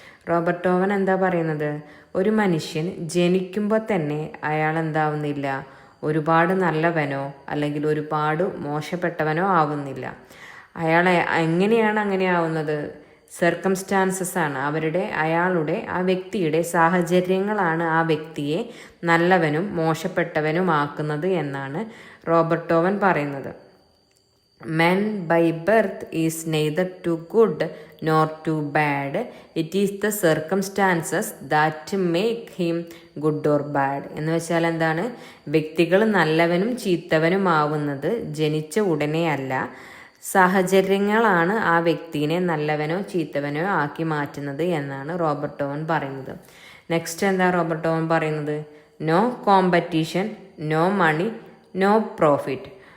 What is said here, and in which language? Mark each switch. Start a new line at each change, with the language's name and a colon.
Malayalam: Robert Owen എന്താ പറയുന്നത്? ഒരു മനുഷ്യൻ ജനിക്കുമ്പോൾ തന്നെ അയാൾ എന്താവുന്നില്ല, ഒരുപാട് നല്ലവനോ അല്ലെങ്കിൽ ഒരുപാട് മോശപ്പെട്ടവനോ ആവുന്നില്ല. അയാൾ എങ്ങനെയാണ് അങ്ങനെ ആവുന്നത്? സർക്കംസ്റ്റാൻസസ് ആണ്, അയാളുടെ ആ വ്യക്തിയുടെ സാഹചര്യങ്ങളാണ് ആ വ്യക്തിയെ നല്ലവനും മോശപ്പെട്ടവനുമാക്കുന്നത് എന്നാണ് റോബർട്ട് ഓവൻ പറയുന്നത്.
English: Man by birth is neither too good nor too bad. It is the circumstances that make him good or bad.
Malayalam: എന്ന് വെച്ചാൽ എന്താണ്? വ്യക്തികൾ നല്ലവനും ചീത്തവനുമാവുന്നത് ജനിച്ച ഉടനെ അല്ല, സാഹചര്യങ്ങളാണ് ആ വ്യക്തിനെ നല്ലവനോ ചീത്തവനോ ആക്കി മാറ്റുന്നത് എന്നാണ് റോബർട്ട് ഓവൻ പറയുന്നത്. നെക്സ്റ്റ് എന്താ റോബർട്ട് ഓവൻ പറയുന്നത്?
English: No competition, no money, no profit.